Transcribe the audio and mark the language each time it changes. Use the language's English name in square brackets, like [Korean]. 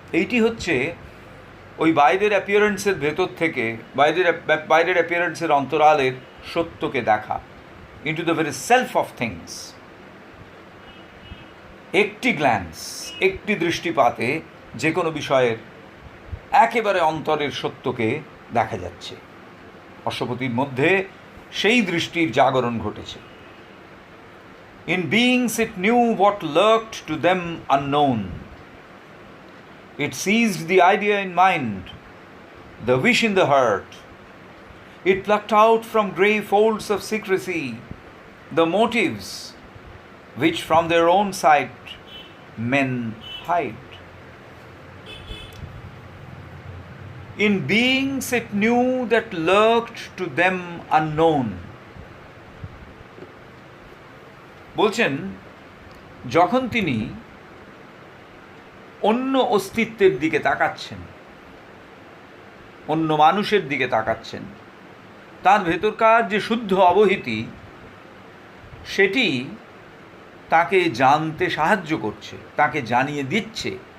[Bangla] এইটি হচ্ছে ওই বাইরের অ্যাপিয়ারেন্সের ভেতর থেকে, বাইরের অ্যাপিয়ারেন্সের অন্তরালের সত্যকে দেখা, [English] Into the very self of things. [Bangla] একটি গ্ল্যান্স, একটি দৃষ্টিপাতে যে কোনো বিষয়ের একেবারে অন্তরের সত্যকে দেখা যাচ্ছে। অশ্বপতির মধ্যে সেই দৃষ্টির জাগরণ ঘটেছে। [English] In beings it knew what lurked to them unknown. It seized the idea in mind, the wish in the heart. It plucked out from grey folds of secrecy the motives which from their own sight men hide. In beings it knew that lurked to them unknown. [Bangla] বলছেন, যখন তিনি অন্য অস্তিত্বের দিকে তাকাচ্ছেন, অন্য মানুষের দিকে তাকাচ্ছেন, তার ভেতরকার যে শুদ্ধ অবহিতি, সেটি তাকে জানতে সাহায্য করছে, তাকে জানিয়ে দিচ্ছে।